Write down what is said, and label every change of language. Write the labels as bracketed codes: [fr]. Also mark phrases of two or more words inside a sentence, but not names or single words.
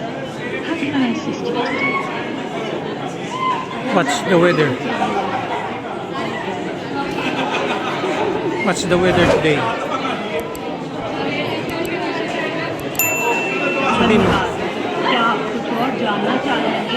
[en] How can I assist you today? What's the weather? What's the weather today? [tl] Sabihin mo. [hi] क्या आप कुछ और जानना चाहेंगे?